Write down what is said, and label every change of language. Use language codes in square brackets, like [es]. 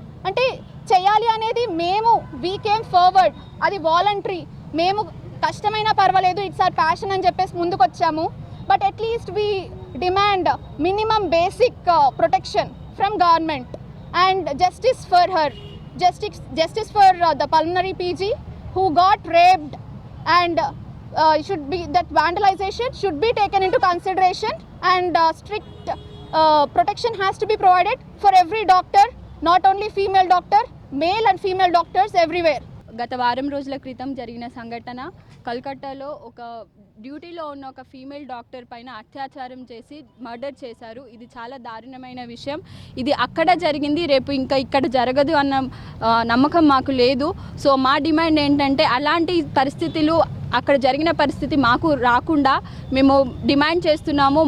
[te] అంటే చేయాలి అనేది మేము వీ కేమ్ ఫార్వర్డ్, అది వాలంటరీ. మేము కష్టమైనా పర్వాలేదు, ఇట్స్ ఆర్ ప్యాషన్ అని చెప్పేసి ముందుకు వచ్చాము. [en] But at least we demand minimum basic protection from government and justice for her. Justice for the pulmonary PG who got raped and that vandalization should be taken into consideration and strict protection has to be provided for every doctor, not only female doctor, male and female doctors everywhere. [te] గత వారం రోజుల క్రితం జరిగిన సంఘటన కల్కట్టాలో ఒక డ్యూటీలో ఉన్న ఒక ఫీమేల్ డాక్టర్ పైన అత్యాచారం చేసి మర్డర్ చేశారు. ఇది చాలా దారుణమైన విషయం. ఇది అక్కడ జరిగింది, రేపు ఇంకా ఇక్కడ జరగదు అన్న నమ్మకం మాకు లేదు. సో మా డిమాండ్ ఏంటంటే అలాంటి పరిస్థితులు అక్కడ జరిగిన పరిస్థితి మాకు రాకుండా మేము డిమాండ్ చేస్తున్నాము.